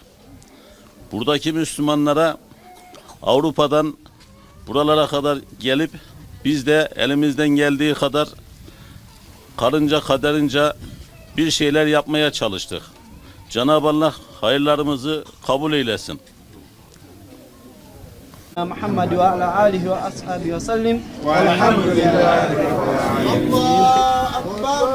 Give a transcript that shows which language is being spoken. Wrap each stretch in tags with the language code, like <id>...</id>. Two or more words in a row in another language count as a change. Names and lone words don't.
<tr>Buradaki Müslümanlara Avrupa'dan buralara kadar gelip biz de elimizden geldiği kadar karınca kaderince bir şeyler yapmaya çalıştık. Cenab-ı Allah hayırlarımızı kabul eylesin.</tr> <ar>محمد وعلى آله وأصحابه وسلم والحمد لله رب العالمين. الله أكبر.</ar>